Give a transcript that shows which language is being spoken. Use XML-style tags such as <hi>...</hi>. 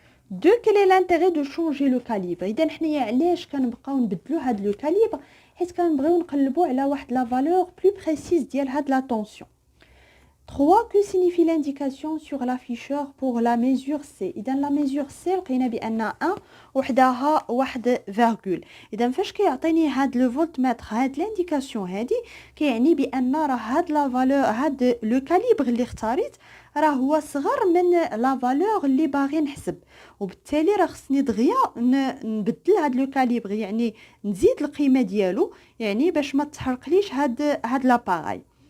<ar>دو</ar> <fr>quel est l'intérêt de changer le calibre؟</fr> <ar>اذا حنايا علاش كنبقاو نبدلوا هاد لو كاليبر؟ حيت كنبغيو نقلبوا على واحد لا فالور بلو بريسيز ديال هاد لا طونسيون. 3.</ar> <fr>Que signifie l'indication sur l'afficheur pour la mesure C؟ إذا la mesure C</fr> <ar>لقينا بأن 1 وحدها 1 فيرغول. إذا فاش كيعطيني هاد لو فولتمتر هاد لانديكاسيون هادي كيعني بأن راه هاد لا فالور هاد لو كاليبر اللي اختاريت راه هو صغر من لا فالور اللي باغي نحسب، وبالتالي راه خصني دغيا نبدل هاد لو كاليبر، يعني نزيد القيمه ديالو، يعني باش ما تحرقليش هاد لاباراي.</ar>